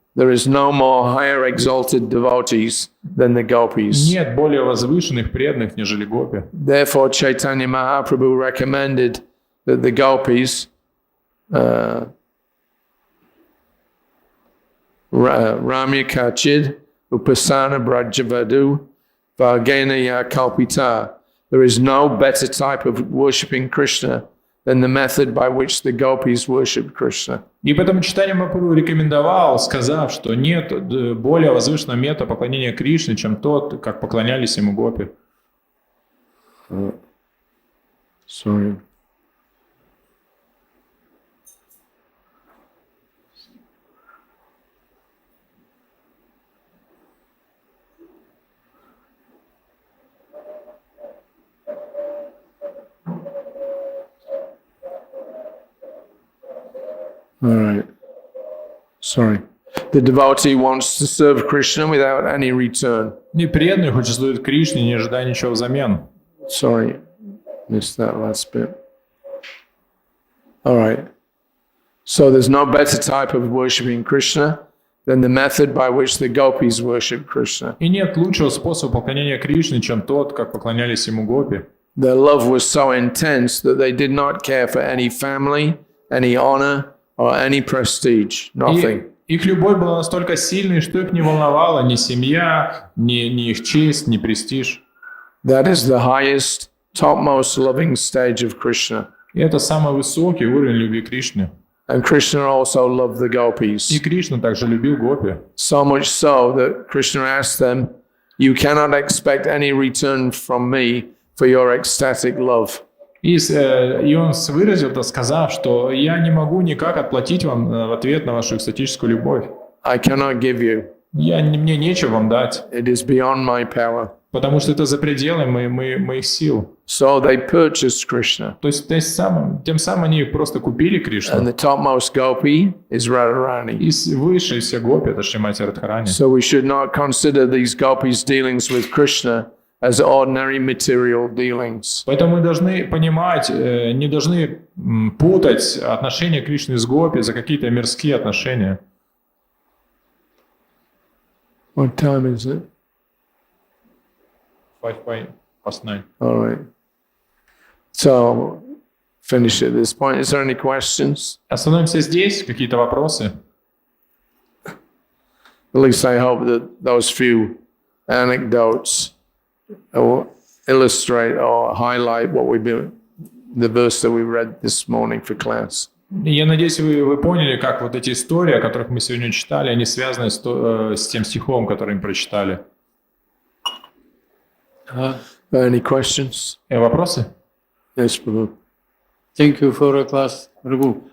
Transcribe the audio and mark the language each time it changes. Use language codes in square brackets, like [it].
[en] There is no more higher exalted devotees than the gopis. [ru] Нет более возвышенных преданных, нежели гопи. [en] Therefore, Chaitanya Mahaprabhu recommended that the gopis, [sa] Ramya Kachid, Upasana Brajavadu, Vargena Ya Kalpita. [en] There is no better type of worshipping Krishna than the method by which the gopis worship Krishna. [ru] И поэтому Чайтанья Махапрабху рекомендовал, сказав, что нет более возвышенного метода поклонения Кришне, чем тот, как поклонялись ему гопи. [en] Sorry. All right. Sorry. The devotee wants to serve Krishna without any return. [ru] И преданный хочет служить Кришне, не ожидая ничего взамен. [en] Sorry, missed that last bit. All right. So there's no better type of worshipping Krishna than the method by which the gopis worship Krishna. [ru] И нет лучшего способа поклонения Кришне, чем тот, как поклонялись ему гопи. [en] Their love was so intense that they did not care for any family, any honor, or any prestige. Nothing. [ru] И их любовь была настолько сильной, что их не волновала ни семья, ни их честь, ни престиж. [en] That is the highest, topmost loving stage of Krishna. [ru] И это самый высокий уровень любви к Кришне. [en] And Krishna also loved the gopis. [ru] И Кришна также любил гопи. [en] So much so that Krishna asked them, "You cannot expect any return from me for your ecstatic love." [ru] И он выразил это, сказав, что я не могу никак отплатить вам в ответ на вашу экстатическую любовь. [en] I cannot give you. [ru] Мне нечего вам дать, [en] It is beyond my power. [ru] потому что это за пределами моих сил. [en] So they purchased Krishna. [ru] То есть тем самым они просто купили [en] And [ru] Кришну. [en] the topmost gopi is Radharani. [ru] И высшие все гопи — это Шримати-Радхарани. [en] So we should not consider these gopis' dealings with Krishna as ordinary material dealings. [ru] Поэтому мы должны понимать, не должны путать отношения Кришны с гопи за какие-то мирские отношения. [en] What time is it? 5:09. All right. So finish at this point. Is there any questions? [ru] Остановимся здесь. Какие-то вопросы? [en] At least I hope that those few anecdotes will illustrate or highlight what we've been, the verse that we read this morning for class. [ru] Я надеюсь, вы поняли, как вот эти истории, о которых мы сегодня читали, они связаны с тем стихом, который мы прочитали. [en] Any questions? [ru] Вопросы? [en] Yes, Prabhu. Thank you for a class, Prabhu.